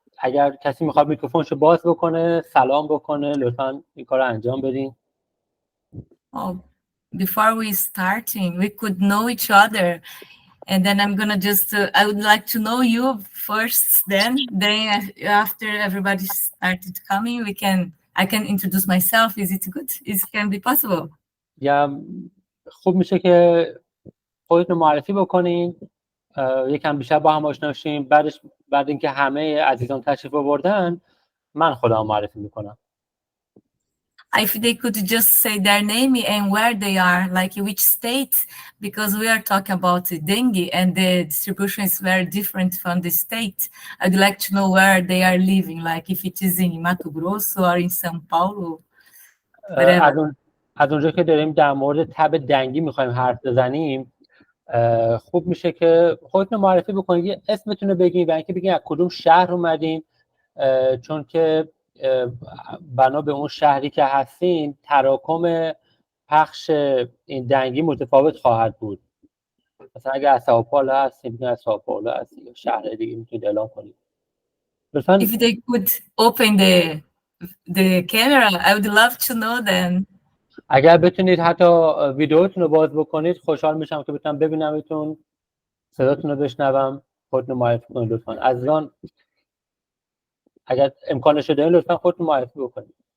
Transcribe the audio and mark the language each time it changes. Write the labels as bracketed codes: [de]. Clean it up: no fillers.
[fa] اگر کسی میخواد میکروفونشو باز بکنه سلام بکنه لطفا این کار رو انجام بدین. [en] Oh, before we starting, we could know each other, and then I'm gonna just. I would like to know you first. Then after everybody started coming, we can. I can introduce myself. Is it good? Is can be possible? [fa] یا خوب میشه که خودتون معرفی بکنین، یکم بیشتر با هم آشنا شیم. بعد اینکه همه عزیزان تشریف آوردن من خودم معرفی میکنم. [en] If they could just say their name and where they are, like which state, because we are talking about dengue and the distribution is very different from the state. I'd like to know where they are living, like if it is in Mato Grosso or in São Paulo, [fa] از [en] whatever. [fa] اون از اونجا که داریم در مورد تب دنگی میخوایم حرف بزنیم، خوب میشه که خودتون معرفی بکنید، یه اسمتون رو بگین و اینکه بگین از کدوم شهر اومدین، چون که بنا به اون شهری که هستین تراکم پخش این دنگی متفاوت خواهد بود. مثلا اگر از سائوپائولو هستین بگین از سائوپائولو هستین، یا شهر دیگه میتونید اعلام کنید لطفاً. [en] If they could open the camera, I would love to know then. [fa] اگر بتونید حتی ویدیوتون رو باز بکنید خوشحال میشم که بتونم ببینمتون، صداتون رو بشنوم. خودتون معرفی کنید لطفاً. عزیزان اگر امکانش رو دارین لطفاً خودتون معرفی بکنید.